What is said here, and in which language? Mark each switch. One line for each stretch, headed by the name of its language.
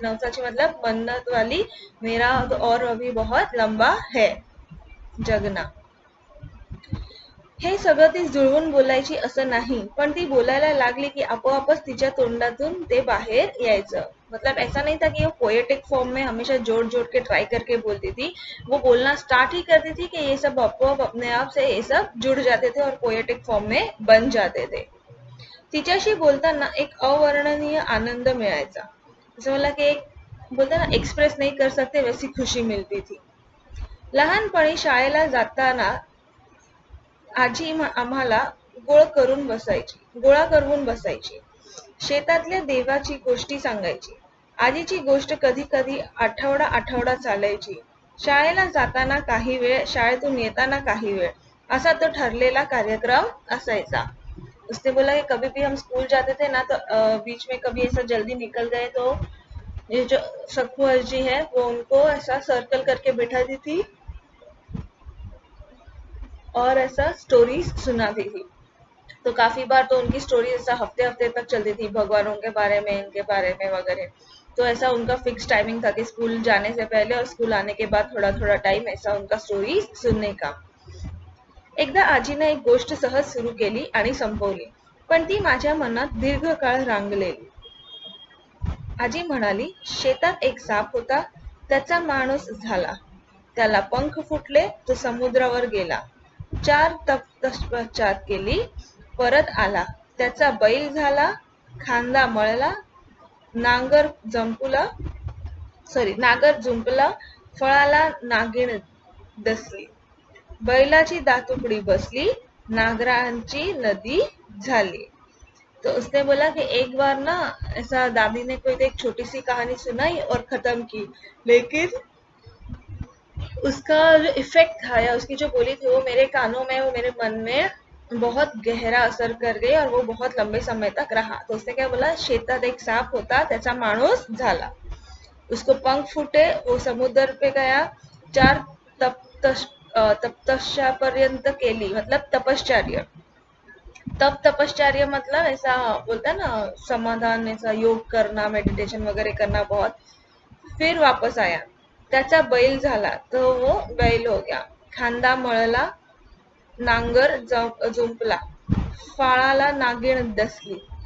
Hindi: नवसाची मतलब मन्नत वाली, मेरा तो और अभी बहुत लंबा है जगना.
Marathi: हे सगळं ती जुळवून बोलायची असं नाही, पण ती बोलायला लागली की आपोआपच तिच्या तोंडातून ते बाहेर यायचं.
Hindi: मतलब ऐसा नहीं था कि वो पोएटिक फॉर्म में हमेशा जोड़ जोड़ के ट्राई करके बोलती थी. वो बोलना स्टार्ट ही करती थी कि ये सब आपोआप अपने आप से ये सब जुड़ जाते थे और पोएटिक फॉर्म में बन जाते थे.
Marathi: तिच्याशी बोलताना एक अवर्णनीय आनंद मिळायचा. जसं मला की एक बोलते ना
Hindi: एक्सप्रेस नहीं कर सकते वैसी खुशी मिलती थी.
Marathi: लहानपणी शाळेला जाताना आजी आम्हाला गोळा करून बसायची. शेतातल्या देवाची गोष्टी सांगायची. आजीची गोष्ट कधी कधी आठवडा आठवडा चालायची. शाळेला जाताना काही वेळ, शाळेतून येताना काही वेळ, असा तो ठरलेला कार्यक्रम असायचा. उसने बोला कि कभी भी हम स्कूल जाते थे ना तो बीच में कभी ऐसा जल्दी निकल गए तो ये जो सखू जी है वो उनको ऐसा सर्कल करके बिठाती थी और ऐसा स्टोरीज सुनाती थी. तो काफी बार तो उनकी स्टोरी ऐसा हफ्ते हफ्ते तक चलती थी, भगवानों के बारे में, इनके बारे में वगैरह. तो ऐसा उनका फिक्स टाइमिंग था कि स्कूल जाने से पहले और स्कूल आने के बाद थोड़ा थोड़ा टाइम ऐसा उनका स्टोरी सुनने का. एकदा आजीने एक गोष्ट सहज सुरू केली आणि संपवली, पण ती माझ्या मनात दीर्घकाळ रांगलेली. आजी म्हणाली, शेतात एक साप होता, त्याचा माणूस झाला. त्याला पंख फुटले, तो समुद्रावर गेला. 4 तपश्चर्या केली, परत आला. त्याचा बैल झाला, खांदा मळला, नांगर जंपुला नागर जुंपला, फळाला नागिण दसली. बैलाची दातुकडी बसली, नागरांची नदी झाली.
Hindi: तो उसने बोला कि एक बार ना ऐसा दादी ने कोई एक छोटी सी कहानी सुनाई और खत्म की, लेकिन उसका जो इफेक्ट था या उसकी जो बोली थी वो मेरे कानों में, वो मेरे मन में बहुत गहरा असर कर गई और वो बहुत लंबे समय तक रहा. तो उसने क्या बोला,
Marathi: शेतात एक साप होता, त्याचा माणूस झाला.
Hindi: उसको पंख फूटे, वो समुद्र पे गया.
Marathi: 4 तपश्चर्या केली,
Hindi: मतलब तपश्चर्य. तपश्चर्य मतलब ऐसा बोलता है ना समाधान, ऐसा योग करना, मेडिटेशन वगैरह करना बहुत. फिर वापस आया,
Marathi: त्याचा बैल झाला,
Hindi: तो वो बैल हो गया.
Marathi: खांदा मळला, नांगर जुंपला, फाळाला नागिण दसली.